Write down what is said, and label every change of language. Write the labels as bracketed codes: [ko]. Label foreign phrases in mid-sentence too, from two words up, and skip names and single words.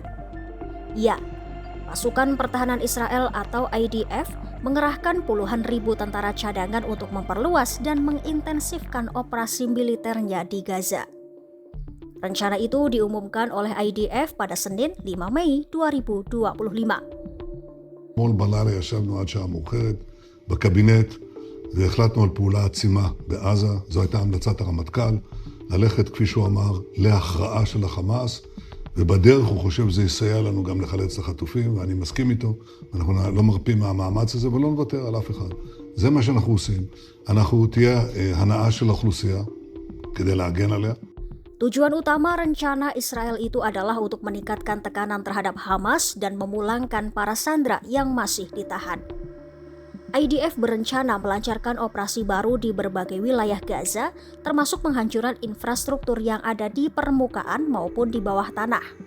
[id] Ya, pasukan pertahanan Israel atau IDF mengerahkan puluhan ribu tentara cadangan untuk memperluas dan mengintensifkan operasi militernya di Gaza. Rencana itu diumumkan oleh IDF pada Senin 5 Mei 2025. [he] אתמול בלילה ישבנו עד שעה מאוחרת בקבינט והחלטנו על פעולה עצימה בעזה. זו הייתה המלצת הרמטכ"ל, ללכת כפי שהוא אמר להכרעה של החמאס, ובדרך הוא חושב שזה יסייע לנו גם לחלץ את החטופים, ואני מסכים איתו. אנחנו לא מרפים מהמאמץ הזה ולא נוותר על אף אחד. זה מה שאנחנו עושים. אנחנו תהיה הנאה של האוכלוסייה כדי להגן עליה. [id] Tujuan utama rencana Israel itu adalah untuk meningkatkan tekanan terhadap Hamas dan memulangkan para sandera yang masih ditahan. IDF berencana melancarkan operasi baru di berbagai wilayah Gaza, termasuk penghancuran infrastruktur yang ada di permukaan maupun di bawah tanah.